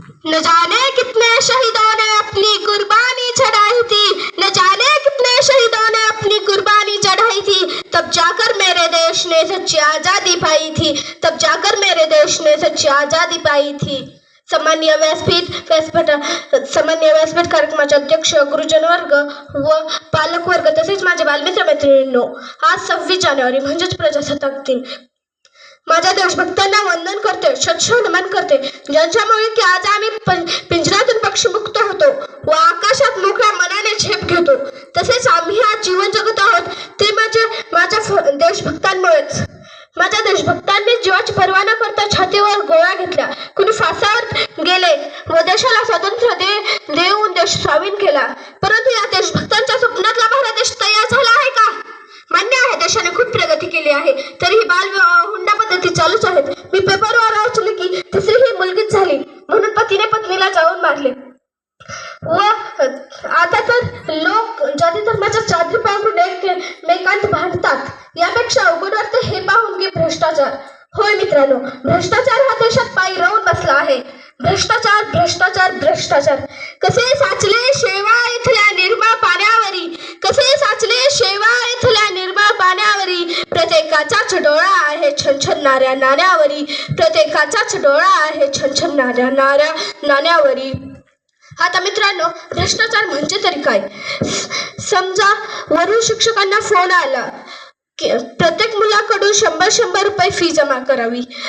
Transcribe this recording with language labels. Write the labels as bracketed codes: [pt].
[hi] न जाने कितने शहीदों ने अपनी कुर्बानी चढ़ाई थी, न जाने कितने शहीदों ने अपनी कुर्बानी चढ़ाई थी, तब जाकर मेरे देश ने सच्ची आजादी पाई थी, तब जाकर मेरे देश ने सच्ची आजादी पाई थी. [mr] सामान्य व्यासपीठ कार्यक्रमाचे अध्यक्ष, गुरुजन वर्ग व पालक वर्ग तसेच माझे बालमित्र मैत्रिणींनो, आज 26 जानेवारी म्हणजेच प्रजासत्ताक दिन. माझ्या देशभक्तांना वंदन करते, शतशः नमन करते, ज्यांच्यामुळे की आज आम्ही पिंजऱ्यातून पक्षीमुक्त होतो व आकाशात मोकळ्या मनाने झेप घेतो. तसेच आम्ही आज जीवन जगत आहोत ते माझ्या देशभक्तांमुळेच. माझ्या देशभक्तांनी जीवाची पर्वा न करता छातीवर गोळ्या घेतल्या, कुणी फासावर गेले व देशाला स्वातंत्र्य देऊन देश स्वाधीन केला. परंतु या देशभक्तांच्या स्वप्नातला भारत देश तयार झाला आहे का? मान्य आहे, देशाने खूप प्रगती केली आहे, तरीही बालविवाह हुंडा पद्धती चालूच आहेत. मी पेपरवर वाचले की तिसरी ही मुलगीच झाली म्हणून पतीने पत्नीला जाळून मारले. व आता तर लोक जाती धर्माच्या चादरी पांघरून एकमेकांत भांडतात. यापेक्षा अवघड वाटतं हे पाहून की भ्रष्टाचार. होय मित्रांनो, भ्रष्टाचार हा देशात पायी राहून बसला आहे. भ्रष्टाचार भ्रष्टाचार भ्रष्टाचार. कसे साचले शेवा इथल्या निर्मळ पाण्यावरी, कसे साचले शेवा इथल्या निर्मळ पाण्यावरी, प्रत्येकाचाच डोळा आहे छनछनणाऱ्या नाण्यावरी, प्रत्येकाचाच डोळा आहे छनछनणाऱ्या नाण्यावरी. आता मित्रांनो, भ्रष्टाचार म्हणजे तरी काय? समजा वरून शिक्षकांना फोन आला, प्रत्येक मुलाकडून 100 रुपये फी जमा करावी.